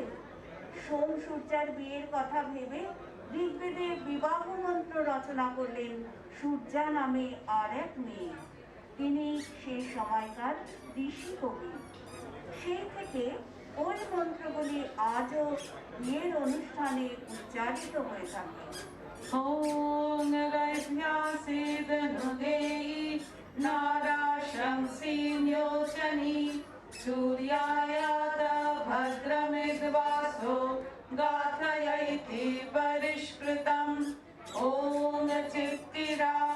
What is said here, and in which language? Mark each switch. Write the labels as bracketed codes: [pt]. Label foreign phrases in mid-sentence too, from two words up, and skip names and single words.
[bn] সোম সূর্যার বিয়ের কথা ভেবে ঋগ্বেদে বিবাহ মন্ত্র রচনা করলেন সূর্যা নামে আর এক মেয়ে। তিনি সেই সময়কার ঋষি কবি। সেই থেকে ওই মন্ত্রগুলি আজও বিয়ের অনুষ্ঠানে উচ্চারিত হয়ে থাকে। [sa] ओम् गैभ्यसिधनुदेइ नर शंसिन्योचनि सूर्यायत भद्रमिद्वसो गाथयैति परिष्कृतम् ओम् चित्तिर